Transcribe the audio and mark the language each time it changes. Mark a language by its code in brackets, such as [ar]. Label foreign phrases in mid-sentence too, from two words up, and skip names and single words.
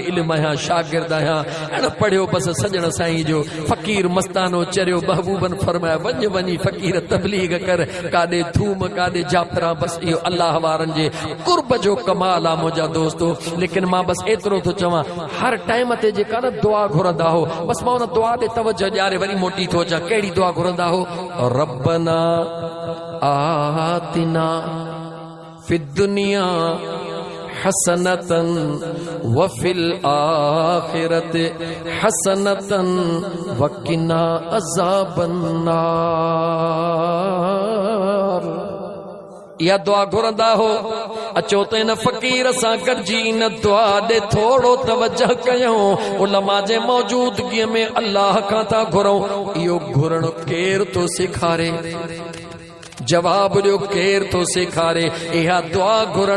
[sd] इल्म आहियां शागिर्द आहियां अहिड़ो पढ़ियो बसि सजण साईं जो फ़क़ीर मस्तानो चरियो महबूबन फरमाया वञी फ़क़ीर तबलीग कर काॾे थूम काॾे जाफ़रा बसि इहो अलाह वारनि जे कुर्ब जो कमाल आहे मुंहिंजा दोस्तो लेकिन मां बसि एतिरो थो चवां हर टाइम ते जेका न दुआ घुरंदा हो बसि मां उन दुआ ॾे तवजो ॾियारे वरी मोटी थो अचां कहिड़ी दुआ घुरंदा हो रब्बना [ar] آتنا في الدنيا حسنة وفي الآخرة حسنة وقنا عذاب النار [sd] या दुआ घुरंदा हो अचो त इन फ़क़ीर सां गॾिजी इन दुआ ॾे थोरो तवजह कयूं उलमा जे मौजूदगीअ में अल्लाह खां था घुरूं इहो घुरण केर थो सेखारे जवाब ॾियो केर थो सेखारे इहा दुआ घुरण